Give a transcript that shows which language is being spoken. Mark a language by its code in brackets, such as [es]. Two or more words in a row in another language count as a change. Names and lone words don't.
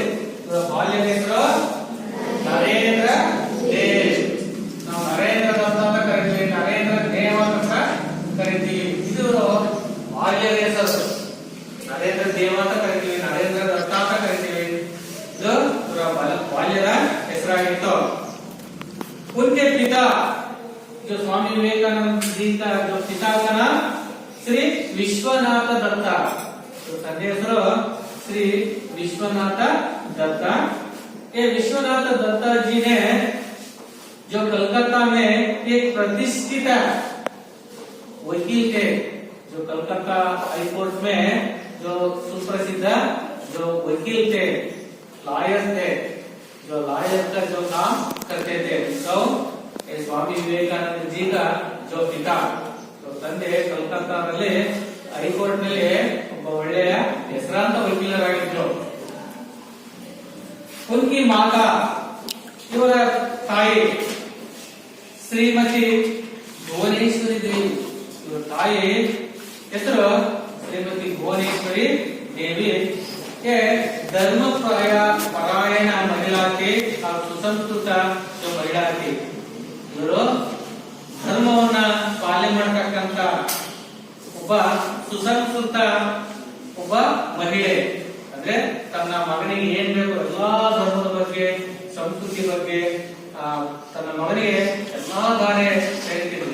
[kn] ಇವರ ಬಾಲ್ಯದ ಹೆಸರು ನರೇಂದ್ರ ದೇವ್. ನಾವು ನರೇಂದ್ರ ದತ್ತ ಅಂತ ಕರಿತೀವಿ, ನರೇಂದ್ರ ದೇವ್ ಅಂತ ಕರಿತೀವಿ. ಇದು ಬಾಲ್ಯದ ಹೆಸರು. ನರೇಂದ್ರ ದೇವ್ ಅಂತ ಕರಿತೀವಿ, ನರೇಂದ್ರ ದತ್ತ ಅಂತ ಕರಿತೀವಿ. ಇದು ಇವರ ಬಾಲ್ಯದ ಹೆಸರಾಗಿತ್ತು. [hi] उनके पिता जो स्वामी विवेकानंद जी का जो पिता का नाम श्री विश्वनाथ दत्ता, तो [kn] ತಂದೆ ಹೆಸರು [hi] श्री विश्वनाथ दत्ता. ये विश्वनाथ दत्ता जी ने जो कलकत्ता में एक प्रतिष्ठित वकील थे, जो कलकत्ता हाई कोर्ट में जो सुप्रसिद्ध जो वकील थे, लॉयर थे, जो लॉयर का जो काम करते थे. तो ये स्वामी विवेकानंद जी का जो पिता, तो [kn] ತಂದೆ ಕಲ್ಕತ್ತಾದಲ್ಲಿ ಹೈಕೋರ್ಟ್ ನಲ್ಲಿ ಒಬ್ಬ ಒಳ್ಳೆಯ ಹೆಸರಾಂತ ವಕೀಲರಾಗಿದ್ರು. [hi] उनकी माता, [kn] ಇವರ ತಾಯಿ ಶ್ರೀಮತಿ ಭುವನೇಶ್ವರಿ ದೇವಿ. ಇವರ ತಾಯಿ ಹೆಸರು ಶ್ರೀಮತಿ ಭುವನೇಶ್ವರಿ देवी. [hi] ये धर्म परायण महिला थी और सुसंस्कृत जो महिला थी. [kn] ಇವರು ಧರ್ಮವನ್ನ ಪಾಲನೆ ಮಾಡತಕ್ಕಂತ ಒಬ್ಬ ಸುಸಂಸ್ಕೃತ ಒಬ್ಬ ಮಹಿಳೆ. ಅಂದ್ರೆ ತನ್ನ ಮಗನಿಗೆ ಏನ್ ಬೇಕು ಎಲ್ಲಾ ಧರ್ಮದ ಬಗ್ಗೆ, ಸಂಸ್ಕೃತಿ ಬಗ್ಗೆ ತನ್ನ ಮಗನಿಗೆ ಎಲ್ಲಾ ದಾರಿ ಹೇಳ್ತಿದ್ರು.